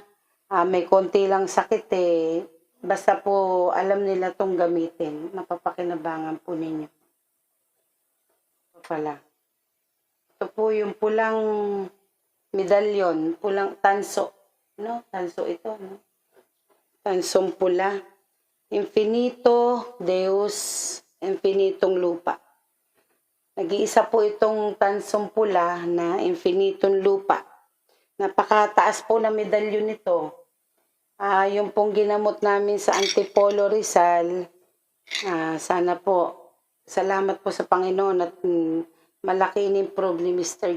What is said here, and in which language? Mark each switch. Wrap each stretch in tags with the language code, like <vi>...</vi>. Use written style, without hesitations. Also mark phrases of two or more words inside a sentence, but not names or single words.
<tl>May konti lang sakit basta po alam nila tong gamitin, mapapakinabangan po ninyo. Ito pala. Ito po yung pulang medalyon, pulang tanso. No? Tanso ito, no? Tansong pula.</tl> <la>Infinito Deus,</la> <tl>infinitong lupa. Nag-iisa po itong tansong pula na infinitong lupa. Napakataas po na medalyon nito. Yung pong ginamot namin sa Antipolo Rizal, sana po, salamat po sa Panginoon at malaki in-improve ni Mr.</tl>